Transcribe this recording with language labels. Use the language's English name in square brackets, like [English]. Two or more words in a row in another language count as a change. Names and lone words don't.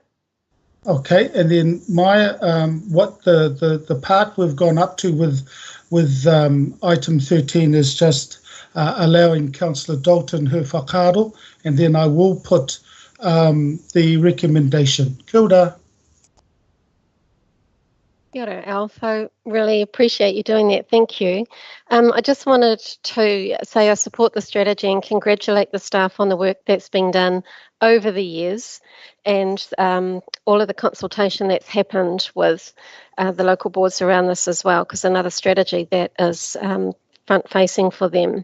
[English] Okay, and then Maya, what the part we've gone up to with item 13 is just allowing Councillor Dalton her whakaaro, and then I will put the recommendation. [Māori] Kia ora. Kia ora, [English] Alf. I really appreciate you doing that. Thank you. I just wanted to say I support the strategy and congratulate the staff on the work that's been done over the years and all of the consultation that's happened with the local boards around this as well, because another strategy that is front-facing for them.